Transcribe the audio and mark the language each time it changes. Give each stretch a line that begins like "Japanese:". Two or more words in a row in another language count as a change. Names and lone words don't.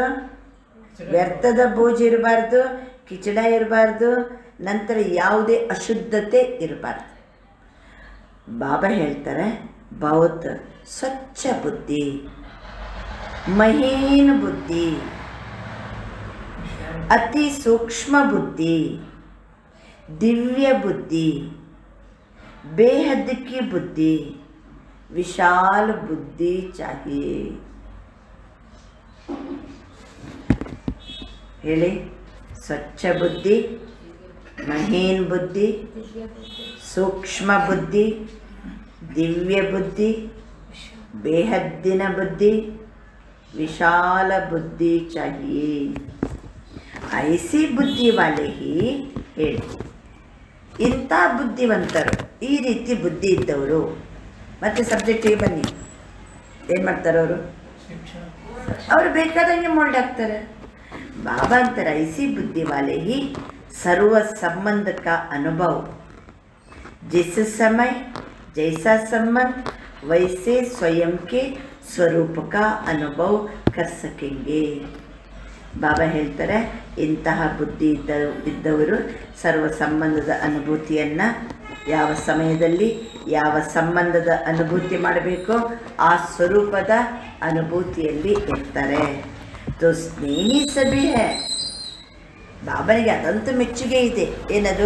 Kannada: ವ್ಯರ್ಥದ ಬೋಜು ಇರಬಾರ್ದು, ಕಿಚಡ ಇರಬಾರ್ದು, ನಂತರ ಯಾವುದೇ ಅಶುದ್ಧತೆ ಇರಬಾರ್ದು. ಬಾಬಾ ಹೇಳ್ತಾರೆ,
Hindi: बहुत स्वच्छ बुद्धि, महीन बुद्धि, अति सूक्ष्म बुद्धि, दिव्य बुद्धि, बेहद की बुद्धि, विशाल बुद्धि चाहिए.
Kannada: ಹೇಳಿ, ಸ್ವಚ್ಛ ಬುದ್ಧಿ, ಮಹೀನ್ ಬುದ್ಧಿ, ಸೂಕ್ಷ್ಮ ಬುದ್ಧಿ, ದಿವ್ಯ ಬುದ್ಧಿ, ಬೇಹದ್ದಿನ ಬುದ್ಧಿ, ವಿಶಾಲ ಬುದ್ಧಿ चाहिए.
Hindi: ऐसी बुद्धि वाले ही
Kannada: ಹೇಳಿ, ಇಂಥ ಬುದ್ಧಿವಂತರು, ಈ ರೀತಿ ಬುದ್ಧಿ ಇದ್ದವರು. ಮತ್ತು ಸಬ್ಜೆಕ್ಟಿಗೆ ಬನ್ನಿ, ಏನು ಮಾಡ್ತಾರೆ ಅವರು? ಅವರು ಬೇಕಾದಂಗೆ ಮೋಲ್ಡ್ ಆಗ್ತಾರೆ. ಬಾಬಾ ಅಂತಾರೆ,
Hindi: ऐसी बुद्धि वाले ही सर्व संबंध का अनुभव, जिस समय जैसा संबंध वैसे स्वयं के स्वरूप का अनुभव कर सकेंगे.
Kannada: ಬಾಬಾ ಹೇಳ್ತಾರೆ, ಇಂತಹ ಬುದ್ಧಿ ಇದ್ದವರು ಸರ್ವ ಸಂಬಂಧದ ಅನುಭೂತಿಯನ್ನು ಯಾವ ಸಮಯದಲ್ಲಿ ಯಾವ ಸಂಬಂಧದ ಅನುಭೂತಿ ಮಾಡಬೇಕೋ ಆ ಸ್ವರೂಪದ ಅನುಭೂತಿಯಲ್ಲಿ ಇರ್ತಾರೆ.
Hindi: तो स्नेही सभी है.
Kannada: ಬಾಬನಿಗೆ ಅದಂತೂ ಮೆಚ್ಚುಗೆ ಇದೆ. ಏನದು?